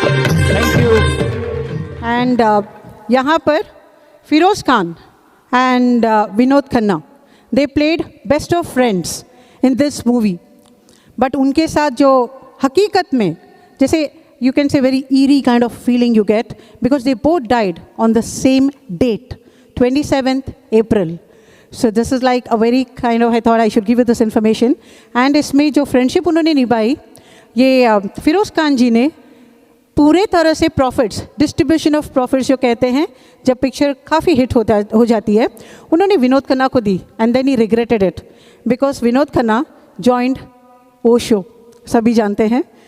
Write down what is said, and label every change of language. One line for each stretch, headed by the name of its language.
English: and
Hindi: यहाँ पर
English: Firoz Khan and Vinod Khanna, they played best of friends in this movie. But
Hindi: उनके साथ जो हकीकत में, जैसे
English: you can say very eerie kind of feeling you get, because they both died on the same date, 27th April. So this is like a very kind of, I thought I should give you this information.
Hindi: And इसमें जो friendship उन्होंने निभाई, ये फिरोज खान जी ने पूरे तरह से profits, distribution of profits जो कहते हैं, जब पिक्चर काफ़ी हिट हो जाती है, उन्होंने विनोद खन्ना को दी.
English: and then he regretted it because Vinod Khanna joined Osho,
Hindi: सभी जानते हैं.